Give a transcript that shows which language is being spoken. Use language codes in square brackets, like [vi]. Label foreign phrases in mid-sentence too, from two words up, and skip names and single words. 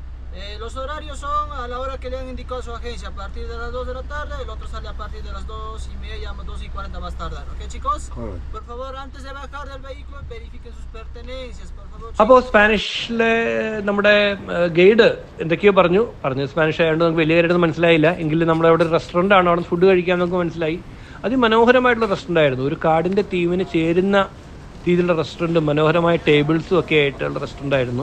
[es] Los horarios son a la hora que le han indicado a su agencia, a partir de las 2 de la tarde, el otro sale a partir de las 2:30, 2:40 más tardar, ¿ok chicos? Por favor, antes de bajar del vehículo, verifiquen sus pertenencias, por favor. [ml] അപ്പോൾ സ്പാനിഷിലെ നമ്മുടെ ഗൈഡ് എന്തൊക്കെയോ പറഞ്ഞു സ്പാനിഷ് ആയതുകൊണ്ട് നമുക്ക് വലിയ കാര്യമായിട്ടൊന്നും മനസ്സിലായില്ല. എങ്കിലും നമ്മളവിടെ റെസ്റ്റോറൻ്റ് ആണ്, അവിടെ ഫുഡ് കഴിക്കാൻ നമുക്ക് മനസ്സിലായി. അതിമനോഹരമായിട്ടുള്ള റെസ്റ്റോറൻ്റ് ആയിരുന്നു. ഒരു കാടിൻ്റെ തീമിന് ചേരുന്ന രീതിയിലുള്ള റെസ്റ്റോറൻറ്റ്, മനോഹരമായ ടേബിൾസും ഒക്കെ ആയിട്ടുള്ള റെസ്റ്റോറൻ്റ് ആയിരുന്നു.